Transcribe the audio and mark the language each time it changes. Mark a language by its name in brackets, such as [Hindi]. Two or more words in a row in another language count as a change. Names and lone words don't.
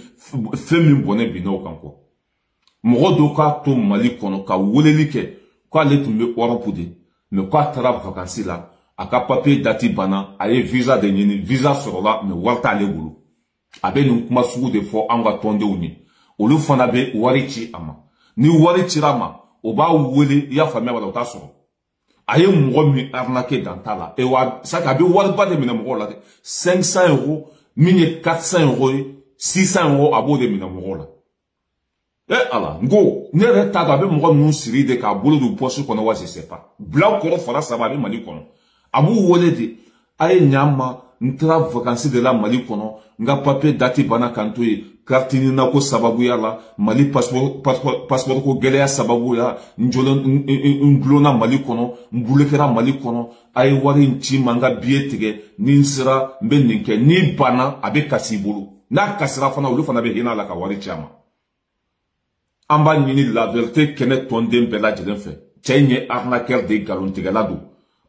[Bambara] min bɔnɛ bin n'o kan kɔ mɔgɔ dɔw k'a to Mali kɔnɔ ka weleli kɛ k'ale tun bɛ Europe de mais k'a taara vacances la a ka papier dati banna a ye visa de ɲini visa sɔrɔla mais wari t'ale bolo a bɛ nin kuma sugu de fɔ an ka tɔndenw ye olu fana bɛ wari ci a ma ni wari cira a ma o b'a wele i y'a faamuya wala o t'a sɔrɔ a ye mɔgɔ min arnaqué dans ta la et wa ça a bɛ wariba de minɛ mɔgɔw la dɛ 500 euros min ye 400 euros ye 600 euros a b'o de minɛ mɔgɔw la ala n ko ne yɛrɛ t'a dɔn a bɛ mɔgɔ ninnu siri de k'a bolo don poche kɔnɔ wa [French] je sais pas [Bambara] bila kɔrɔ fara saba a bɛ Mali kɔnɔ a b'u wele de a ye ɲa ma n taara vacances de la Mali kɔnɔ n ka papier dati banna kan to ye carte ɲinina ko sababuya la Mali passeport ko gɛlɛya sababuya n dulonna Mali kɔnɔ n bulekɛra Mali kɔnɔ a ye wari in ci ma n ka billet tigɛ ni n sera n bɛ nin kɛ ni banna a bɛ kasi i bolo n'a kasira fana olu fana bɛ hinɛ a la ka wari ci a ma an b'a ɲini [French] la vérité [Bambara] kɛnɛ tɔnden bɛɛ lajɛlen fɛ cɛ in ye arnaqueur de nkalontigɛla don a